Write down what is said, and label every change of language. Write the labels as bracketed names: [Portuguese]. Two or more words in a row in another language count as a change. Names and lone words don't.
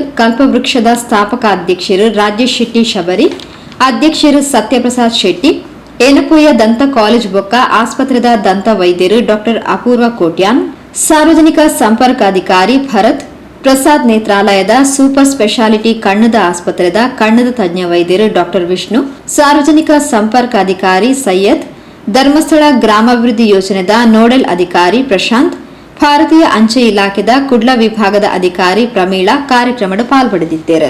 [Tulu] ಕಲ್ಪವೃಕ್ಷದ ಸ್ಥಾಪಕ ಅಧ್ಯಕ್ಷರು ರಾಜೇಶ್ ಶೆಟ್ಟಿ ಶಬರಿ, ಅಧ್ಯಕ್ಷರು ಸತ್ಯಪ್ರಸಾದ್ ಶೆಟ್ಟಿ, ಏನಪೋಯ ದಂತ ಕಾಲೇಜ್ ಬೊಕ್ಕ ಆಸ್ಪತ್ರೆದ ದಂತ ವೈದ್ಯರು ಡಾಕ್ಟರ್ ಅಪೂರ್ವ ಕೋಟ್ಯಾನ್, ಸಾರ್ವಜನಿಕ ಸಂಪರ್ಕಾಧಿಕಾರಿ ಭರತ್, ಪ್ರಸಾದ್ ನೇತ್ರಾಲಯದ ಸೂಪರ್ ಸ್ಪೆಷಾಲಿಟಿ ಕಣ್ಣದ ಆಸ್ಪತ್ರೆದ ಕಣ್ಣದ ತಜ್ಞ ವೈದ್ಯರು ಡಾಕ್ಟರ್ ವಿಷ್ಣು, ಸಾರ್ವಜನಿಕ ಸಂಪರ್ಕಾಧಿಕಾರಿ ಸೈಯದ್, ಧರ್ಮಸ್ಥಳ ಗ್ರಾಮಾಭಿವೃದ್ಧಿ ಯೋಜನೆದ ನೋಡೆಲ್ ಅಧಿಕಾರಿ ಪ್ರಶಾಂತ್, ಭಾರತೀಯ ಅಂಚೆ ಇಲಾಖೆದ ಕುಡ್ಲ ವಿಭಾಗದ ಅಧಿಕಾರಿ ಪ್ರಮೀಳಾ ಕಾರ್ಯಕ್ರಮದ ಪಾಲ್ಪಡೆದಿದ್ದರು.